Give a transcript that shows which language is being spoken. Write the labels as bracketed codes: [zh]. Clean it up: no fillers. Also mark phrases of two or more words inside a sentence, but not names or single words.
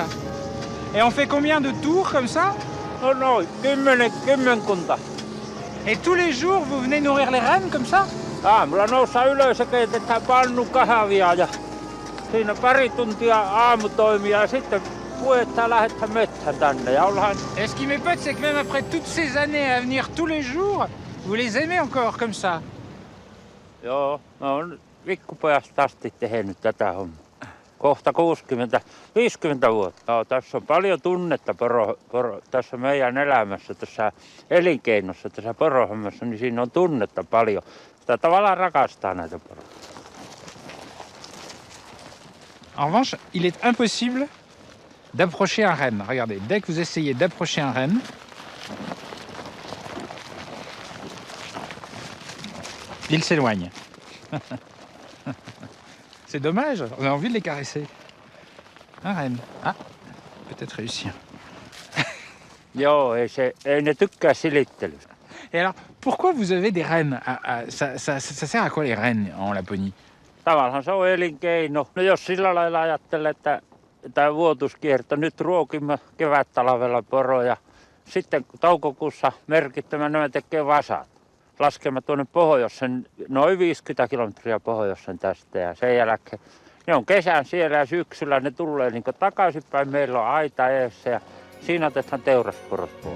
[fr] Et on fait combien de tours comme ça? [fi] No noin, kymmenkunta. [fr] Et tous les jours, vous venez nourrir les rennes comme ça? [fi] Aamulla noustaan ylös ja keitetään pannukahvia ja siinä pari tuntia aamutoimia ja sitten puetaan lähdetään metsään tänne ja ollaan... [fr] Et ce qui m'épate, c'est que même après toutes ces années à venir tous les jours, vous les aimez encore comme ça. [fi] Joo, mä oon pikkupojasta asti tehnyt tätä hommaa. Kohta 50 vuotta. Joo, tässä on paljon tunnetta tässä meidän elämässä, tässä elinkeinossa, tässä porohommassa, niin siinä on tunnetta paljon. Sitä tavallaan rakastaa näitä poroja. [fr] En revanche, il est impossible d'approcher un renne. Regardez, dès que vous essayez d'approcher un renne, il s'éloigne. C'est dommage, on a envie de les caresser. Un renne. Ah, peut-être réussir. [fi] Joo, ei ne tykkää silittelystä. [fr] Et alors, pourquoi vous avez des rennes ça sert à quoi les rennes en Laponie? [fi] Tavallaan se on elinkeino. No jos sillä lailla ajattelee, että tämä vuotuskierto, nyt ruokimme kevät-talvella poroja. Sitten toukokuussa merkittämään ne tekee vasat. Laskemme tuonne pohjoisen, noin 50 kilometriä pohjoisen tästä ja sen jälkeen ne on kesän siellä ja syksyllä ne tulee niin takaisinpäin. Meillä on aita eessä ja siinä otetaan teurasporot pois.